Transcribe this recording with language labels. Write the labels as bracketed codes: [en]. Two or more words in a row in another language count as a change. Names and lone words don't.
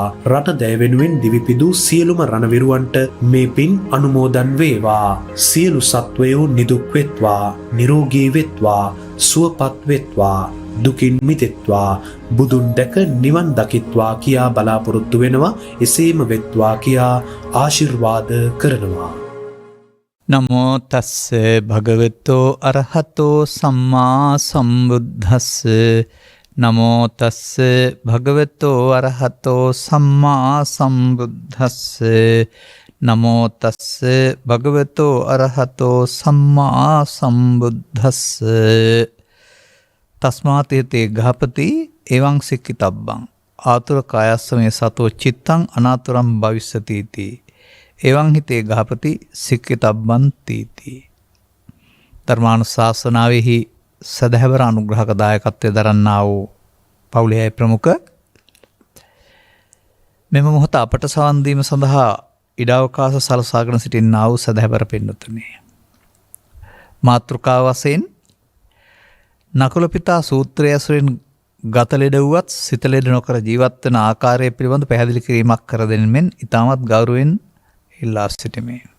[si] රට දැය වෙනුවෙන් දිවිපිදූ සියලුම රණවිරුවන්ට මේ පින් අනුමෝදන් වේවා. සියලු සත්වයෝ නිදුක් වෙත්වා, නිරෝගී වෙත්වා, සුවපත් වෙත්වා, දුකින් මිදෙත්වා, බුදුන් දැක නිවන් දකිත්වා කියා බලාපොරොත්තු වෙනවා. එසේම වෙත්වා කියා ආශිර්වාද කරනවා. [pi] නමෝ තස්ස භගවතෝ අරහතෝ සම්මා සම්බුද්දස්ස. නමෝ තස්ස භගවතෝ අරහතෝ සම්මා සම්බුද්දස්ස. නමෝ තස්ස භගවතෝ අරහතෝ සම්මා සම්බුද්දස්ස. තස්මාතේතේ ගහපති එවං සික්ඛිතබ්බං ආතුර කායස්සමේ සතෝ චිත්තං අනාතුරං භවිස්සති. එවං හිතේ ගහපති සික්ඛිතබ්බං තීති. [si] ධර්මානුශාසනාවෙහි සදහැවර අනුග්‍රහක දායකත්වයේ දරන්නා වූ පවුලේ ප්‍රමුඛ මෙම මොහොත අපට සවන් දීම සඳහා ඉඩාවකාශ සලසාගෙන සිටින්නා වූ සදහැවර පින්වතුනි, මාතෘකාව වශයෙන් නකුල පිතා සූත්‍රය ඇසුරින් ගත ලෙඩ වුවත් සිත ලෙඩ නොකර ජීවත් වන ආකාරය පිළිබඳ පැහැදිලි කිරීමක් කර දෙන මෙන් ඉතාමත් ගෞරවයෙන් ඉල්ලා සිටිමි.